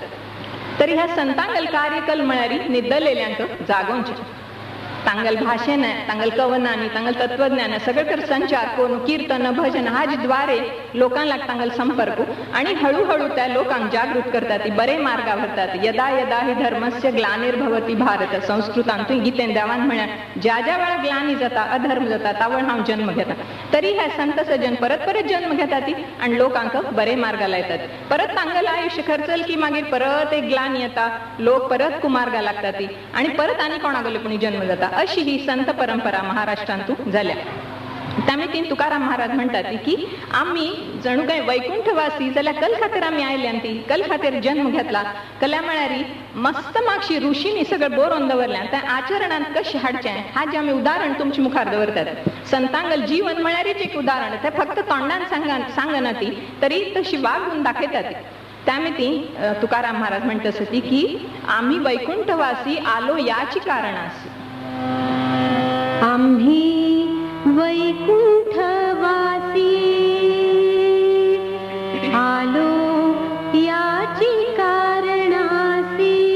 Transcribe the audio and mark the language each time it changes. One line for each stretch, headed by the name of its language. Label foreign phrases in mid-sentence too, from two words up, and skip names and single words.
Konkani: तरी ह्या संतांगेल कार्यकल म्हळ्यार निद्दलेल्यांक जागोवचें. तांगेल भाशेन, तांगेल कवनांनी, तांगेल तत्वज्ञान सगळेकडे संचार करून कीर्तन भजन हाजे द्वारे लोकांक लाग तांगेल संपर्क आनी हळूहळू त्या लोकांक जागृत करतात, बरे मार्गा व्हरतात.
Sanskrit: यदा यदा हि धर्मस्य ग्लानिर्भवति भारत.
Konkani: संस्कृतांतूय गितेन देवान म्हळ्यार ज्या ज्या वेळा ग्लानी जाता, अधर्म जाता तावळ हांव जन्म घेता. तरी हे संत सज्जन परत परत जन्म घेतात आनी लोकांक बरे मार्गा लायतात. परत तांगेलें आयुश्य खर्चल की मागीर परत एक ग्लानी येता, लोक परत कुमार्गा लागतात आनी परत आनी कोणागेलो पुणी जन्म जाता. अशी ही संत परंपरा महाराष्ट्रांतूं जाल्या.
Marathi: त्यामुळे तुकाराम महाराज म्हणतात की आम्ही जणू काही वैकुंठवासी
Konkani: जाल्यार कल खातीर आमी आयल्यान ती कल खातीर जन्म घेतला. कल्या म्हळ्यार मस्त मागशी ऋषींनी सगळें बरोवन दवरल्यां तें आचरणांत कशें हाडचें हाजें आमी उदाहरण तुमच्या मुखार दवरतात. संतांगेल जीवन म्हळ्यारच एक उदाहरण. तें फक्त तोंडान सांगना ती तरी तशी वागून दाखयतात.
Marathi: त्यामिती तुकाराम महाराज म्हणत असती की आम्ही वैकुंठवासी आलो याची कारणासी. आम्ही वैकुंठवासी आलो याची कारणासी.